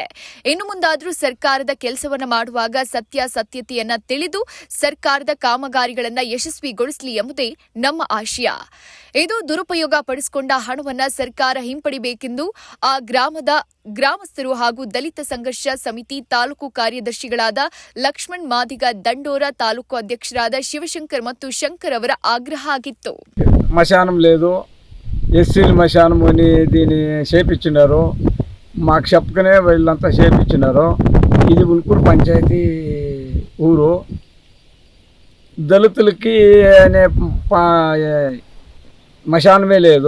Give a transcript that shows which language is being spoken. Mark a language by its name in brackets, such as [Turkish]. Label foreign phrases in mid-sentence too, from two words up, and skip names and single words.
[Kannada] ಇನ್ನು ಮುಂದಾದರೂ ಸರ್ಕಾರದ ಕೆಲಸವನ್ನ ಮಾಡುವಾಗ ಸತ್ಯತೆಯನ್ನ ತಿಳಿದು ಸರ್ಕಾರದ ಕಾಮಗಾರಿಗಳನ್ನ ಯಶಸ್ವಿಗೊಳಿಸಲಿ ಎಂಬುದೇ ನಮ್ಮ ಆಶಯ. ಇದು ದುರುಪಯೋಗ ಪಡಿಸಿಕೊಂಡ ಹಣವನ್ನ ಸರ್ಕಾರ ಹಿಂಪಡಿಬೇಕೆಂದು ಆ ಗ್ರಾಮದ ಗ್ರಾಮಸ್ಥರು ಹಾಗೂ ದಲಿತ ಸಂಘರ್ಷ ಸಮಿತಿ ತಾಲೂಕು ಕಾರ್ಯದರ್ಶಿಗಳಾದ ಲಕ್ಷ್ಮಣ್ ಮಾದಿಗ దండోర, ತಾಲೂಕು అధ్యక్షురాದ శివశంకర్ ಮತ್ತು శంకర్ ಅವರ ಆಗ್ರಹ ಆಗಿತ್ತು. [Telugu] మశానం లేదు, ఎస్సీల మశానం అని దీన్ని చేపించినారు. మాకు చెప్పకనే వీళ్ళంతా చేపించినారు. ఇది ఉల్కూరు పంచాయతీ ఊరు. దళితులకి అనే మశానమే లేదు.